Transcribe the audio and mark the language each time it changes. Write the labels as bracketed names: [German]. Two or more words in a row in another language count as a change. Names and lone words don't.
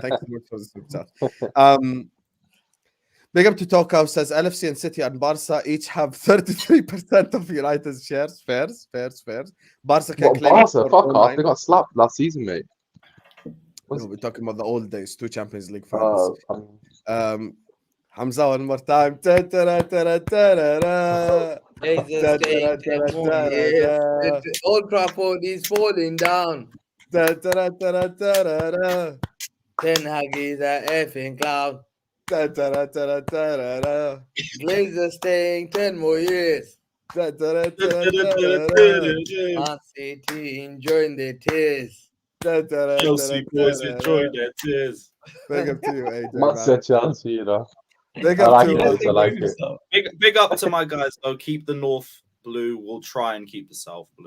[English] Thank you so much for the super chat. Big up to Tokau says LFC and City and Barca each have 33% of United's shares. Fairs. Barca can What claim it Barca? for Fuck off! 09. They got slapped last season, mate. No, we're talking about the old days, 2 Champions League finals. Uh, Hamza, one more time. Ta-ta-ra-ta-ra-ta-ra-ta-ra. Jesus, Old Trafford is falling down. Ta-ta-ra-ta-ra-ta-ra-ra. Ten Hag is a effing clown. Ta-ta-ra-ta-ra-ta-ra-ra. Glazers staying 10 more years. Ta-ta-ra-ta-ra-ta-ra-ra. Man City enjoying their tears. Chelsea boys enjoy their tears. Big up to you, AJ. Might Man. say Chelsea, you know. Big I up like to it. Let's I take like care of it. yourself. Big up to my guys though. Keep the North blue. We'll try and keep the South blue.